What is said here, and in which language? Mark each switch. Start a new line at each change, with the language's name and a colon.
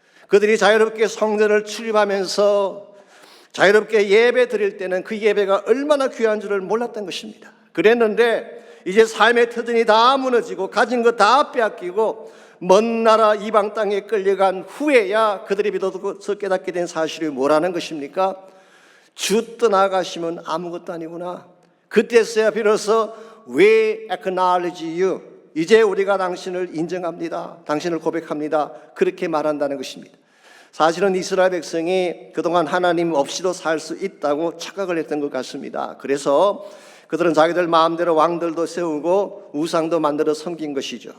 Korean: 그들이 자유롭게 성전을 출입하면서 자유롭게 예배 드릴 때는 그 예배가 얼마나 귀한 줄을 몰랐던 것입니다. 그랬는데 이제 삶의 터전이 다 무너지고 가진 거 다 빼앗기고 먼 나라 이방 땅에 끌려간 후에야 그들이 비로소 깨닫게 된 사실이 뭐라는 것입니까? 주 떠나가시면 아무것도 아니구나. 그때서야 비로소
English: We acknowledge you.
Korean: 이제 우리가 당신을 인정합니다, 당신을 고백합니다, 그렇게 말한다는 것입니다. 사실은 이스라엘 백성이 그동안 하나님 없이도 살 수 있다고 착각을 했던 것 같습니다. 그래서 그들은 자기들 마음대로 왕들도 세우고 우상도 만들어 섬긴 것이죠.